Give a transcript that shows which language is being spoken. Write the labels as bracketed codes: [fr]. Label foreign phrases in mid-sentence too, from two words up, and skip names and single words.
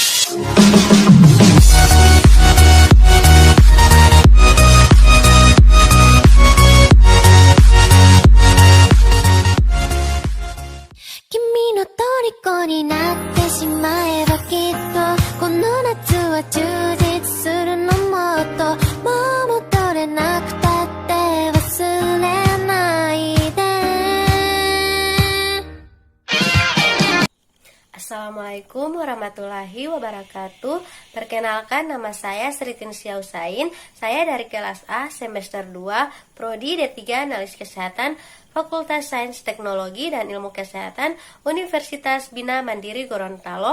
[ja] 君の虜になってしまえばきっとこの夏は充実するのもっともう戻れなくたって忘れないで。 [ar] السلام عليكم ورحمة الله وبركاته. [id] Perkenalkan, nama saya Sritin Syausain. Saya dari kelas A semester 2 Prodi D3 Analis Kesehatan Fakultas Sains Teknologi dan Ilmu Kesehatan Universitas Bina Mandiri Gorontalo.